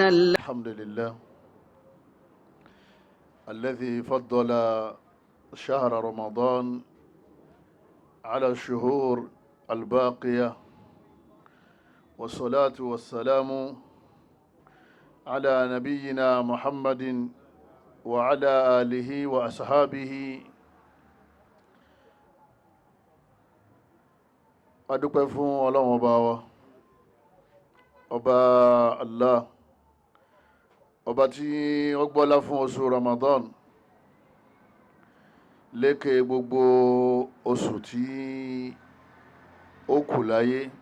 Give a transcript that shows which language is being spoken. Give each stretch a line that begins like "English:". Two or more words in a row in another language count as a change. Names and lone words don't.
Arabic: الحمد لله الذي فضل شهر رمضان على الشهور الباقية، والصلاة والسلام على نبينا محمد وعلى آله وأصحابه.
Yoruba: adúpẹ́ fún Ọlọ́run ọba wa, ọba Allah, ọba tí ó gbọ́lá fún oṣù Ramadan lékè gbogbo oṣù tí ó kù láyé.